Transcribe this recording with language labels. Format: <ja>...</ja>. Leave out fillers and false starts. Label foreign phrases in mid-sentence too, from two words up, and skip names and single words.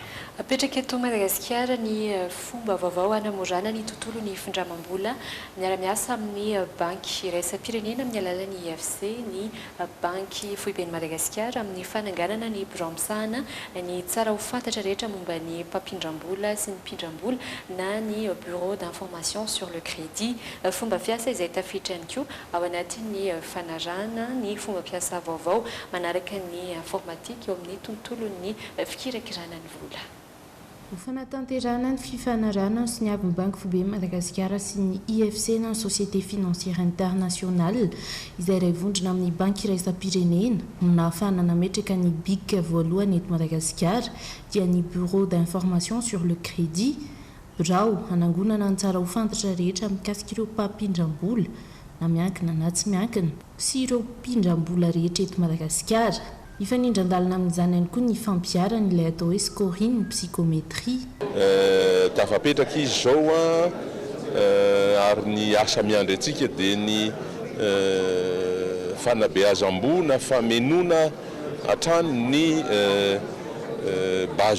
<mg>Apetraka eto Madagasikara ny fomba vaovao hanamorana ny tontolo ny findramam-bola miara-miasa amin'ny banky iraisam-pirenena amin'ny alalan'ny IFC ny banky foiben'ny Madagasikara amin'ny fananganana ny biraomisahana ny tsara ho fantatra rehetra momba ny mpampindram-bola sy ny mpindram-bola na ny</mg> <fr>bureau d'information sur le crédit.</fr> <mg>Fomba fiasa izay tafiditra ihany koa ao anatin'ny fanarahana ny fomba piasa vaovao manaraka ny informatique eo amin'ny tontolon'ny fikirakirana ny vola. Ho fanatanterana ny fifanarana sy ny avy ny banky foiben'ny Madagasikara sy ny IFC na Société Financière Internationale izay ray vondrona amin'ny banky iraisam-pirenena no nahafahana nametraka ny BIC voalohany eto Madagasikara dia ny</mg> <fr>bureau d'information sur le crédit</fr> <mg>birao hanangonana ny tsara ho fantatra rehetra mikasika ireo mpampindram-bola na miankina na tsy miankina sy ireo mpindram-bola rehetra eto Madagasikara. Ifanindran-dalana amin'izany ihany koa ny fampiarana ilay atao hoe scoring psychométrie. Tafapetraka izy zao ary ny asa miandry antsika dia ny fanabeazam-bo na famenona hatrany ny base</mg>